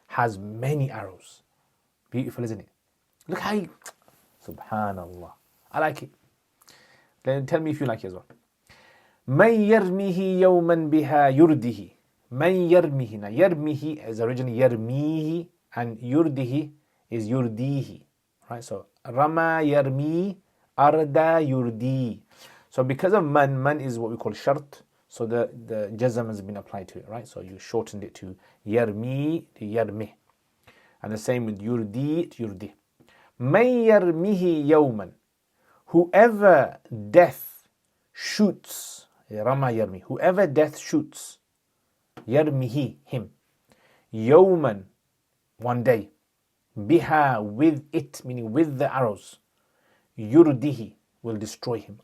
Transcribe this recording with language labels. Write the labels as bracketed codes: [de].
[en] has many arrows. Beautiful, isn't it? Look how you, subhanallah. I like it. Then tell me if you like it as well. [ar] من يرميه يوما بها يرده. من يرميه. [en] Now يرميه is originally يرميه and يرده is يرديه. Right? [ar] So رمى يرمي أردى يردي. [en] So because of man is what we call shart. So the jazam has been applied to it, right? So you shortened it to yarmi to yarmi. And the same with yurdi to yurdi. [ar] من يرميه يوما. [en] Whoever death shoots, Rama yarmi, whoever death shoots, yarmihi, him, yawman, one day, biha, with it, meaning with the arrows, yurdihi, will destroy him.